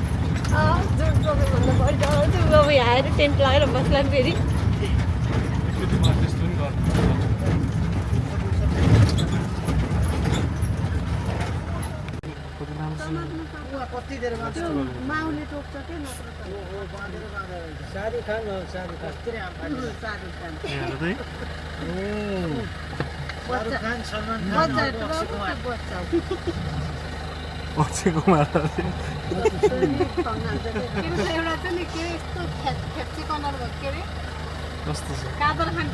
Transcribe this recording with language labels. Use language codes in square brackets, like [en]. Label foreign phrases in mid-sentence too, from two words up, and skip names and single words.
[ne] जुन प्रब्लम भन्दा पर्छ अब यहाँ आएर टेन्ट लगाएर बस्ला नि फेरि एकचोटि मलाई त्यस्तो पनि गर्नु माउले टोक्छ के नत्र शाहरुख खान हो शाहरुख खान शाहरुख खान सलमान खान अक्षय कुमार अक्षय कुमार एउटा चाहिँ नि के यस्तो खेप्ची कलर भएको के अरे कस्तो छ कादर खान